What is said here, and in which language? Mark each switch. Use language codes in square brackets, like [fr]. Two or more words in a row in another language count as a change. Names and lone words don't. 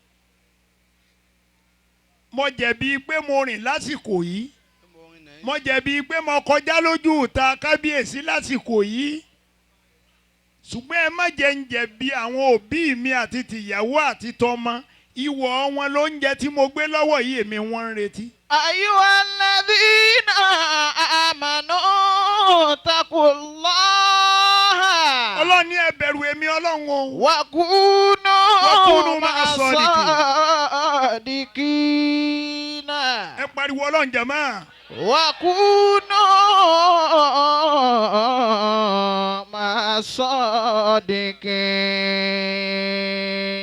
[yo] mo jẹ̀bi pé mo rìn lásìkò yìí mo jẹ̀bi pé mo kọjá lójú ìta kábíyèsí lásìkò yìí ṣùgbọ́n ẹ má jẹ́ ń jẹ̀bi àwọn òbí mi àti tìyàwó àti tọmọ ìwọ wọn ló ń jẹ tí mo gbé lọ́wọ́ yìí èmi wọ́n ń retí. [ar] أيها الذين آمنوا اتقوا الله. [yo] ọlọ́run ní ẹ bẹ̀rù èmi ọlọ́run o. [ar] وكونوا ma'as sadiqina. [yo] ẹ pariwo ọlọ́run jàmá. [ar] وكونوا مع الصادقين.